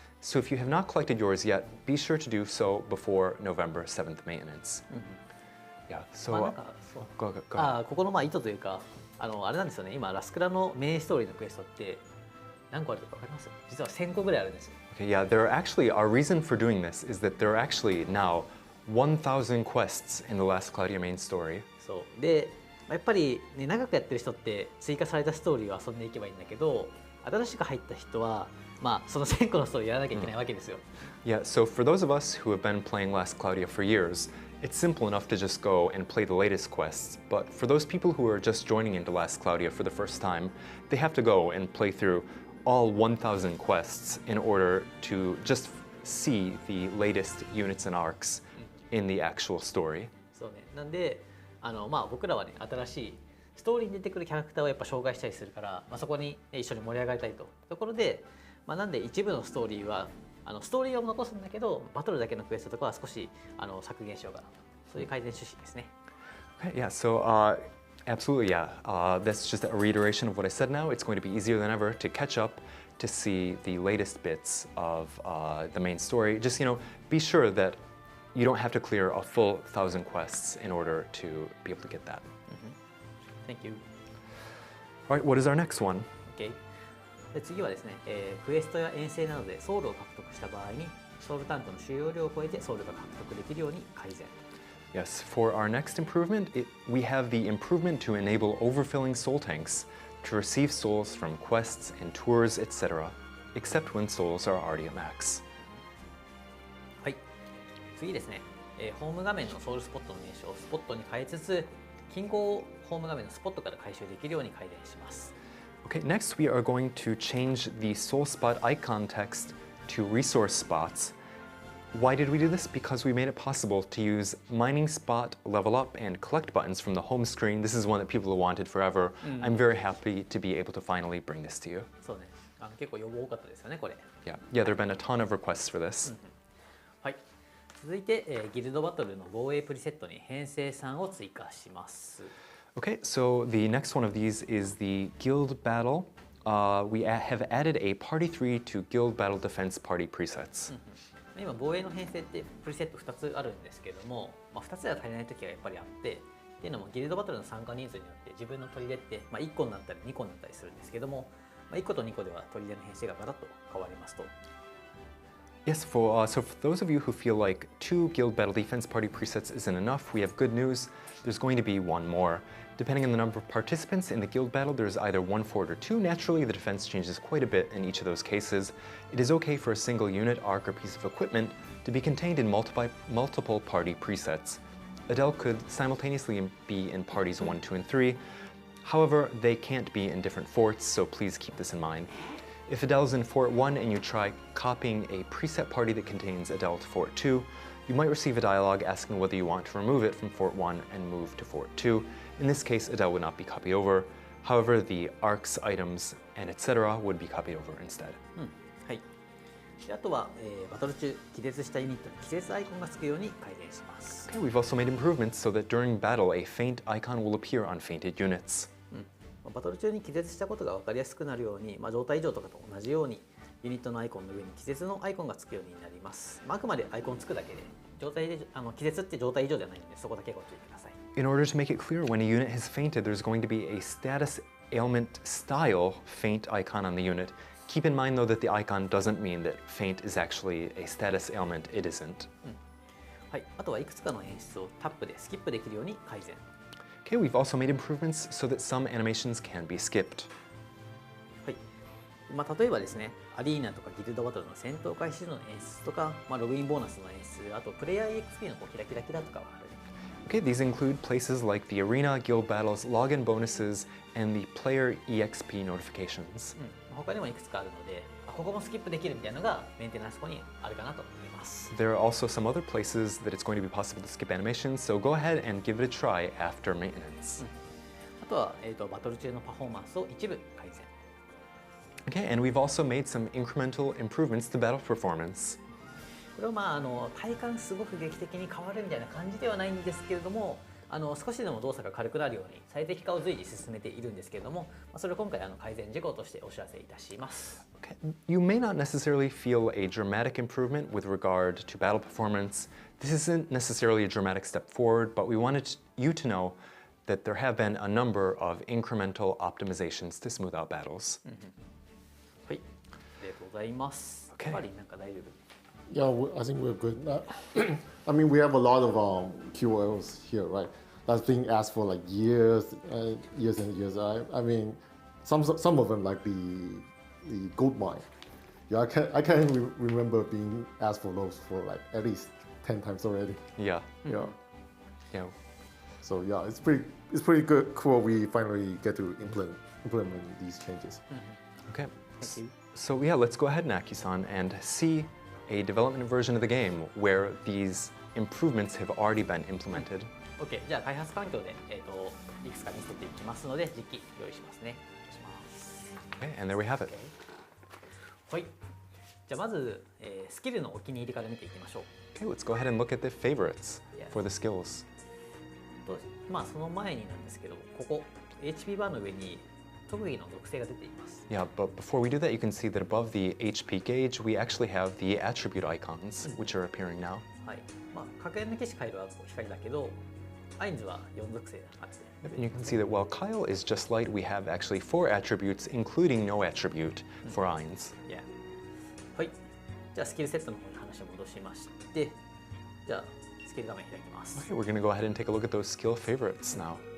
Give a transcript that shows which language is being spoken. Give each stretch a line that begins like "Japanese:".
English: So if you have not collected yours yet, be sure to do so before November 7th maintenance. Yeah, so
Japanese: ここの意図というか、あれなんですよね。今ラスクラのメインストーリーのクエストって何個あるか分かります？実は1000個ぐらいあるんですよ。
English: Okay, yeah, there are actually, our reason for doing this is that there are actually now 1,000 quests in the last Cloudia main story.
Japanese: そうで、やっぱりね、長くやってる人って追加されたストーリーを遊んでいけばいいんだけど、新しく入った人はその1000個のストーリーやらなきゃいけないわけですよ。
English: Yeah, so for those of us who have been playing Last Cloudia for years, it's simple enough to just go and play the latest quests. But for those people who are just joining into Last Cloudia for the first time, they have to go and play through all 1,000 quests in order to just see the latest units and arcs in the actual story.
Japanese: そうね。なんで、僕らはね、新しいストーリーに出てくるキャラクターをやっぱ紹介したりするから、そこに、一緒に盛り上がりたいというところで、なんで一部のストーリーはストーリーを残すんだけど、バトルだけのクエストとかは少し削減しようかなと、そういう改善趣旨ですね。
English: Okay, yeah, so absolutely, yeah. That's just a reiteration of what I said now. It's going to be easier than ever to catch up to see the latest bits of the main story. Just, be sure that you don't have to clear a full 1,000 quests in order to be able to get that. Thank you. All right, what is our next one? Okay.
Japanese: で次はですね、クエストや遠征などでソウルを獲得した場合にソウルタンクの収容量を超えてソウルが獲得できるように改善。
English: Yes, for our next improvement, we have the improvement to enable overfilling soul tanks to receive souls from quests and tours, etc., except when souls are already at max.
Japanese: はい。次ですね、ホーム画面のソウルスポットの名称をスポットに変えつつ、近郊をホーム画面のスポットから回収できるように改善します。
English: Okay, next we are going to change the soul spot icon text to resource spots. Why did we do this? Because we made it possible to use mining spot, level up, and collect buttons from the home screen. This is one that people have wanted forever. I'm very happy to be able to finally bring this to you.
Japanese: そうね。結構要望多かったですよね、これ。
English: Yeah, there have been a ton of requests for this.
Japanese: はい。続いて、ギルドバトルの防衛プリセットに編成3を追加します。
English: Okay, so the next one of these is the Guild Battle. We have added a Party 3 to Guild Battle Defense Party presets.
Japanese: 今防衛の編成ってプリセット2つあるんですけども、2つでは足りない時がやっぱりあって、っていうのもギルドバトルの参加人数によって自分の砦って、1個になったり2個になったりするんですけども、1個と2個では砦の編成がガラッと変わりますと。
English: Yes, so for those of you who feel like 2 Guild Battle Defense Party presets isn't enough, we have good news. There's going to be one more. Depending on the number of participants in the guild battle, there's either 1 fort or 2. Naturally, the defense changes quite a bit in each of those cases. It is okay for a single unit, arc, or piece of equipment to be contained in multiple party presets. Adele could simultaneously be in parties 1, 2, and 3. However, they can't be in different forts, so please keep this in mind. If Adele's in Fort 1 and you try copying a preset party that contains Adele to Fort 2, you might receive a dialogue asking whether you want to remove it from Fort 1 and move to Fort 2. In this case, Adele would not be copied over. However, the arcs, items, and etc. would be copied over instead.
Japanese: はい。であとは、バトル中、気絶したユニットに気絶アイコンがつくように改善します。
English: Okay, we've also made improvements so that during battle, a faint icon will appear on fainted units.
Japanese: バトル中に気絶したことが分かりやすくなるように、状態異常とかと同じようにユニットのアイコンの上に気絶のアイコンがつくようになります。あくまでアイコンつくだけで、気絶って状態異常じゃないので、そこだけご注意ください。
English: In order to make it clear, when a unit has fainted, there's going to be a status ailment style faint icon on the unit. Keep in mind though that the icon doesn't mean that faint is actually a status ailment. It isn't.
Japanese: はい。あとはいくつかの演出をタップでスキップできるように改善。
English: Okay, we've also made improvements so that some animations can be skipped.
Japanese: はい。例えばですね、アリーナとかギルドバトルの戦闘開始時の演出とか、ログインボーナスの演出、あとプレイヤー EXP のキラキラキラとかはある。
English: Okay, these include places like the arena, guild battles, login bonuses, and the player EXP notifications.
Japanese: 他にもいくつかあるので、ここもスキップできるみたいなのがメンテナンス後にあるかなと思います。ます。
English: There are also some other places that it's going to be possible to skip animations, so go ahead and give it a try after maintenance.
Japanese: あとは、バトル中のパフォーマンスを一部改善。
English: Okay, and we've also made some incremental improvements to battle performance.
Japanese: これは体感すごく劇的に変わるみたいな感じではないんですけれども、少しでも動作が軽くなるように最適化を随時進めているんですけれども、それを今回改善事項としてお知らせいたします。
English: Okay. You may not necessarily feel a dramatic improvement with regard to battle performance. This isn't necessarily a dramatic step forward, but we wanted you to know that there have been a number of incremental optimizations to smooth out battles.
Japanese: はい、ありがとうございます。やっぱりなんか大丈夫。
English: Yeah, I think we're good. I mean, we have a lot of QOLs here, right? That's being asked for like years, years and years. I mean, some of them like the gold mine. Yeah, I can't remember being asked for those for like at least 10 times already. Yeah. Yeah. Yeah. So yeah, it's pretty good. Cool. We finally get to implement these changes. Okay. Thank you. So yeah, let's go ahead, Knacky-san, and see a development version of the game where these improvements have already been implemented.
Japanese: OK、じゃあ開発環境で、いくつか見せていきますので、実機用意しますね。お願いします。
English: Okay, and there we have it.
Japanese: はい。じゃあまず、スキルのお気に入りから見ていきましょう。
English: Okay, let's go ahead and look at the favorites Yeah. for the skills.
Japanese: その前になんですけど、ここ HP バーの上に特技の属性が出ています。
English: Yeah, but before we do that, you can see that above the HP gauge, we actually have the attribute icons, which are appearing now.
Japanese: はい。格変の騎士カイロは光だけど、アインズは4属性あって。
English: And you can see that while Kyle is just light, we have actually 4 attributes, including no attribute for Ainz.
Japanese: Yeah. はい。じゃあスキルセットの方に話を戻しまして、じゃあスキル画面開きます。
English: Okay, we're going to go ahead and take a look at those skill favorites now.